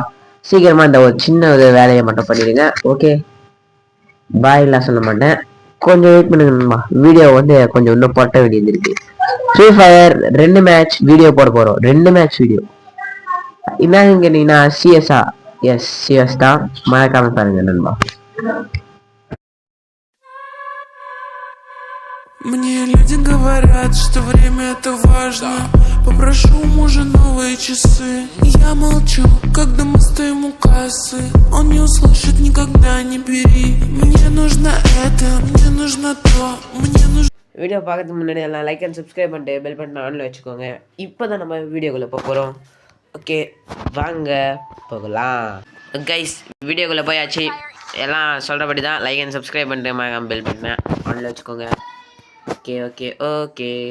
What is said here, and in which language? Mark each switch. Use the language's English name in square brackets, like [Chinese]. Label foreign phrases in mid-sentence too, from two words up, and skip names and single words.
[Tamil] சீக்கிரமா இந்த ஒரு சின்ன ஒரு வேலையை மட்டும் பண்ணிடுங்க. ஓகே, பாய்லாம் சொல்ல மாட்டேன், கொஞ்சம் வெயிட் பண்ணுங்க நண்பா. வீடியோ வந்து கொஞ்சம் இன்னும் போட்ட வேண்டியது இருக்கு. ஃப்ரீ ஃபயர் 2 மேட்ச் வீடியோ போட போறோம். 2 மேட்ச் வீடியோ என்னன்னு கேட்டீங்கன்னா சிஎஸ்ஆ, எஸ் சிஎஸ் தான், மறக்காம பாருங்க நண்பா. [Russian] Мне люди говорят, что время это важно. Попрошу у мужа новые часы. Я молчу, когда мы стоим у кассы. Он не услышит никогда, не бери. Мне нужно это, мне нужно то, мне нужно. [Tamil] வீடியோ பார்க்கறதுக்கு முன்னாடி எல்லாம் [English] like and subscribe [Tamil] பண்ணிட்டு [English] bell button [Tamil] ஆன்ல வச்சுக்கோங்க. இப்போ தான் நம்ம வீடியோக்குள்ளே போகிறோம். ஓகே வாங்க போகலாம். கைஸ், வீடியோக்குள்ளே போயாச்சு. எல்லாம் சொல்கிறபடி தான் [English] like and subscribe [Tamil] பண்ணிட்டு [English] bell button [Tamil] ஆன்ல வச்சுக்கோங்க. [English] okay okay okay.